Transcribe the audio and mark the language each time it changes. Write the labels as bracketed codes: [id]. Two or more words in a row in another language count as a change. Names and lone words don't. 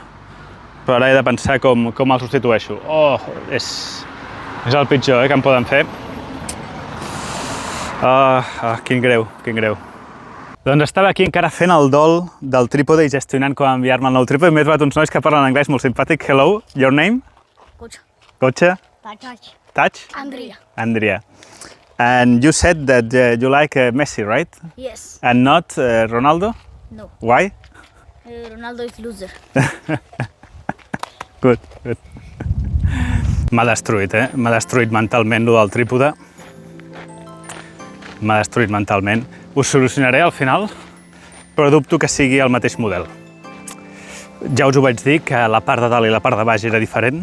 [ca] Però ara he de pensar com el substitueixo. És el pitjor que em poden fer. Quin greu. Doncs estava aquí encara fent el dol del trípode i gestionant com enviar-me el nou trípode. M'he trobat uns nois que parlen anglès molt simpàtic. [en] Hello, your name? Kocha? Touch? Andrea. And you said that you like Messi, right? Yes. And not Ronaldo? No. Why? Ronaldo is loser. Good. [ca] M'ha destruït, M'ha destruït mentalment, lo del trípode. M'ha destruït mentalment. Us solucionaré al final, però dubto que sigui el mateix model. Ja us ho vaig dir, que la part de dalt i la part de baix era diferent.